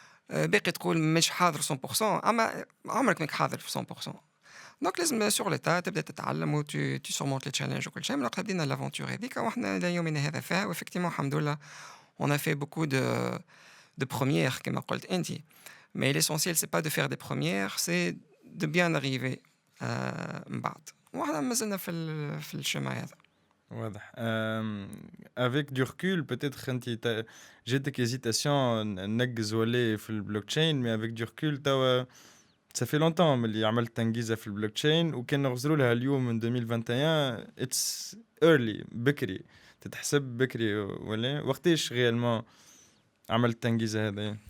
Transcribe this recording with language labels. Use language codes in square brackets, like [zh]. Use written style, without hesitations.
[ar] باقي تقول مش حاضر 100%، اما عمرك ماك حاضر في 100%. دونك لازم sur l'état تبدا تتعلم [fr] tu surmontes les challenges [ar] وكل شيء. من وقتها بدينا l'aventure هذيك وإحنا إلى يومنا هذا فيها وeffectivement الحمد لله [fr] on a fait beaucoup de premières [ar] كما قلت أنتِ. [fr] Mais l'essentiel c'est pas de faire des premières, c'est de bien arriver [ar] من بعد. وإحنا ما زلنا في الchemin هذا. واضح. [fr] Avec du recul, peut-être [ar] انت جاتك hésitation ننجز ولا في البلوكتشين، [fr] mais avec du recul [ar] توا ça fait longtemps اللي عملت تنجيزة في البلوكتشين، وكان نغزروا لها اليوم من 2021 [en] it's early [ar] بكري، تتحسب بكري ولا وقتاش réellement عملت تنجيزة هذا؟